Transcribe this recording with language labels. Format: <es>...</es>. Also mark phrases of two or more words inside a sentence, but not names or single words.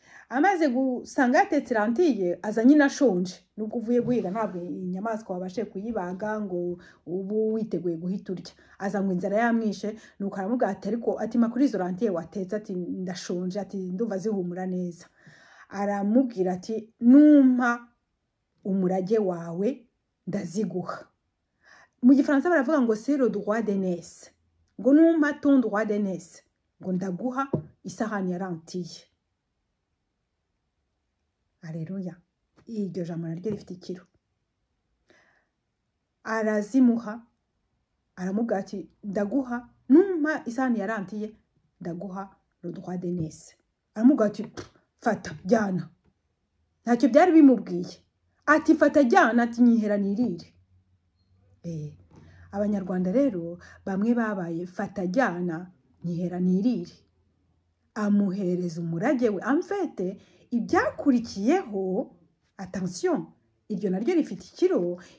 <rw>amaze gusanga yatetse lentille aza nyine ashonje nubwo uvuye guhiga ntabwo inyamaswa wabashe kuyibaga ngo ubu witeguye guhita urya aza ngo inzara yamwishe nuko aramubwira ati ariko atima kuri izo lentille watetse ati ndashonje ati ndumva zihumura neza aramubwira ati numpa umurage wawe ndaziguha mu gifaransa baravuga ngo</rw> <fr>c'est le droit d'aînesse</fr> <rw>ngo numpa</rw> <fr>ton droit d'aînesse</fr> <rw>ngo ndaguha isahani ya lentille. Aleluya. Iryo jambo naryo rifite ikiro. Arazimuha aramubwira ati ndaguha numpa isahani ya lentille ndaguha</rw> <fr>le droit d'aînesse.</fr> <rw>Aramubwira ati fata jyana. Ntacyo byari bimubwiye. Ati fata jyana ati nyihera nirire. Abanyarwanda rero bamwe babaye fata jyana nyihera nirire. Amuhereza umurage we amfete ibyakurikiyeho attention iryo naryo rifite ikiro</rw>